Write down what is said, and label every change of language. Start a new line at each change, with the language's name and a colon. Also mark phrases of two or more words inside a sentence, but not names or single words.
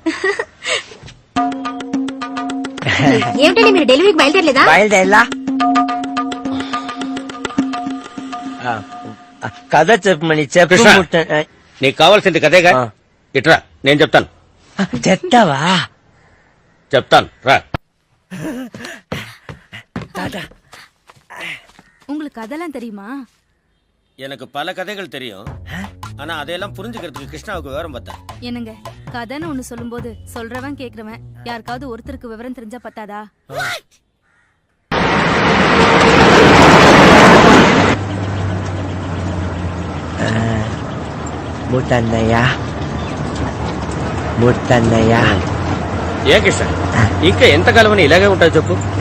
Telugu: ఏమిటండి మీరు డెలివరీకి బయలుదేరలేదా? బయలుదేరలా? కథ చెప్పమని చెప్పు. నీకు కావాల్సింది కదేగా, ఇట్రా నేను చెప్తాను. చెప్తావా? చెప్తాను రా.
Tamil: உங்களுக்கு கதெல்லாம் தெரியுமா? எனக்கு பல கதைகள் தெரியும், ஆனா அதையெல்லாம் புரிஞ்சுக்கிறதுக்கு கிருஷ்ணாவுக்கு விவரம் பார்த்தா. என்னங்க கதைன்னு ஒண்ணு சொல்லும்போது சொல்றவன் கேக்குறவன் யாருக்காவது ஒருத்தருக்கு விவரம் தெரிஞ்சா பத்தாதா?
Telugu: ముత్తన్నయ్య ఏ కృష్ణ, ఇంకా ఎంతకాలం అని ఇలాగే ఉంటుంది చెప్పు.